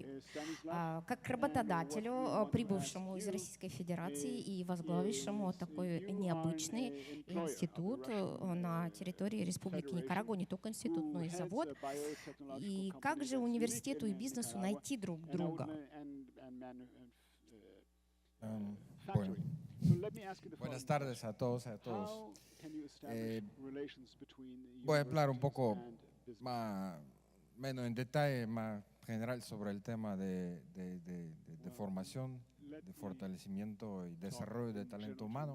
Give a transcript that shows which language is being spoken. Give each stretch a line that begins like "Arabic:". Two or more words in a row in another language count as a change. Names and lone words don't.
Russian: Как к работодателю, прибывшему из Российской Федерации и возглавившему такой необычный институт на территории Республики Никарагуа, не только институт, но и завод, и как же университету и бизнесу найти друг друга?
Spanish: Bueno, buenas tardes a todos. Voy a hablar un poco menos en detalle, más general sobre el tema de formación, de fortalecimiento y desarrollo de talento humano.